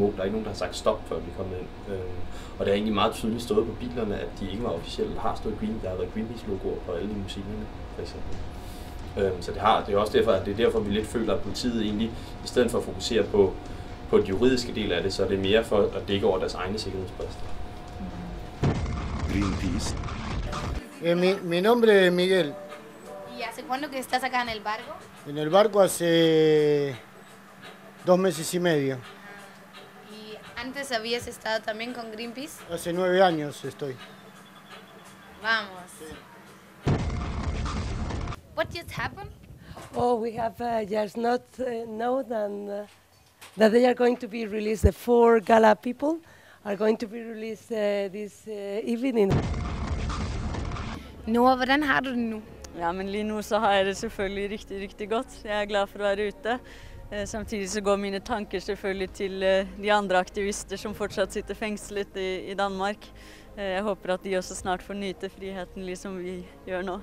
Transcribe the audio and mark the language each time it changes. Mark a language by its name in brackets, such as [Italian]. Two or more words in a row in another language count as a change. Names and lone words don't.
[Danish] Der er ikke nogen, der har sagt stop, før vi kom ind. Og det er egentlig meget tydeligt stået på bilerne, at de ikke var officielle. Der har stået der har været Greenpeace-logoer på alle limousinerne, for eksempel. Så det er også derfor, at det er derfor, vi lidt føler, at politiet egentlig, i stedet for at fokusere på den juridiske del af det, så er det mere for at dække over deres egne sikkerhedsbrister. Greenpeace. [Spanish] Mi nombre es Miguel. ¿Y hace cuándo que estás acá en el barco? En el barco hace 2 meses y medio. ¿Y antes habías estado también con Greenpeace? Hace 9 años estoy. Vamos. [English] What just happened? Oh, we have just not known that they are going to be released. The 4 gala people are going to be released this evening. [Danish] Nora, hvordan har du det nu? [Norwegian] Ja, men lige nu så har jeg det selvfølgelig rigtig, rigtig godt. Jeg er glad for at være ute. Samtidig så går mine tanker selvfølgelig til de andre aktivister som fortsatt sitter fængslet i Danmark. Jeg håber at de også snart får nyte friheten, ligesom vi gør nu.